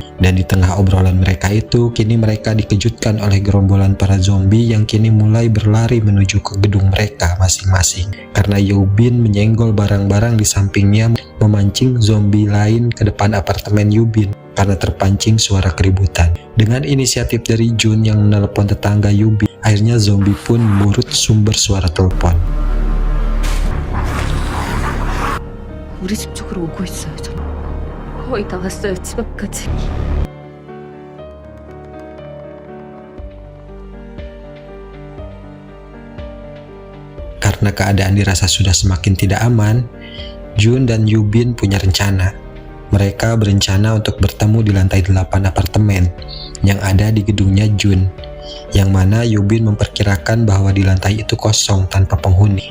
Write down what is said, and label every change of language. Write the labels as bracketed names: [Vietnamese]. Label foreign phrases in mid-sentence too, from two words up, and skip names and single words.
[Indonesian] Dan di tengah obrolan mereka itu, kini mereka dikejutkan oleh gerombolan para zombie yang kini mulai berlari menuju ke gedung mereka masing-masing. Karena Yubin menyenggol barang-barang di sampingnya, memancing zombie lain ke depan apartemen Yubin karena terpancing suara keributan. Dengan inisiatif dari Jun yang menelepon tetangga Yubin, akhirnya zombie pun mengurut sumber suara telepon. [Korean] 우리 집 쪽으로 오고 있어요. 저 거의 다 왔어요. 집 앞까지. [Indonesian] Karena keadaan dirasa sudah semakin tidak aman, Jun dan Yubin punya rencana. Mereka berencana untuk bertemu di lantai 8 apartemen yang ada di gedungnya Jun, yang mana Yubin memperkirakan bahwa di lantai itu kosong tanpa penghuni.